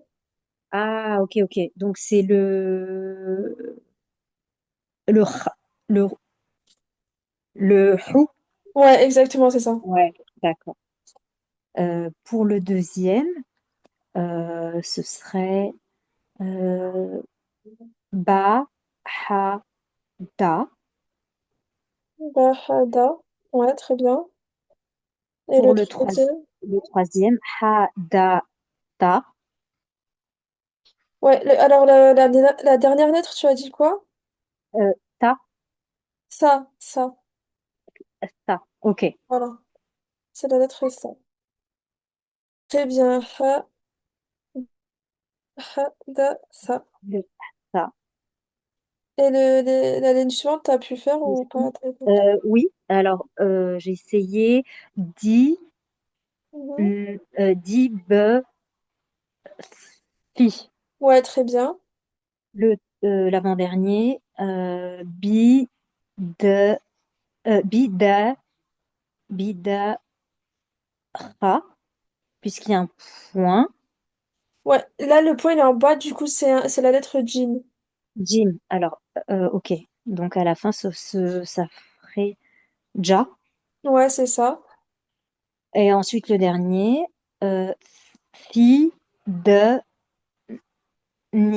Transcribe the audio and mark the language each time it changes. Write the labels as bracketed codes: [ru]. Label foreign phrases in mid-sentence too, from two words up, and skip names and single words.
[fr] ah, ok, ok. Donc c'est le kh- le le hou. Ouais, exactement, c'est ça. Ouais, d'accord. Pour le deuxième, ce serait euh, [ar] ba, ha, da. Bahada. [fr] Ouais, très bien. Et Pour le troisième? le troisième, [ar] ha, da, ta. [fr] Ouais, alors la dernière lettre, tu as dit quoi? [ar] Ta, [fr] Ça. ta. Ok. Voilà, c'est la lettre ça. Très bien. Ça. Le, ta. Et la ligne suivante, t'as pu faire ou pas? Oui, alors j'ai essayé di, Mhm. [ar] di, be, fi. [fr] Ouais, très bien. L'avant-dernier, [ar] bi, de, bi, da, bi, da, ra, [fr] puisqu'il y a un point. Ouais, là, le point, il est en bas, du coup, c'est la lettre Jim. Jim, alors, ok. Donc à la fin, ça ferait ja. Ouais, c'est ça. Et ensuite le dernier, [ar] fi, de, Ni.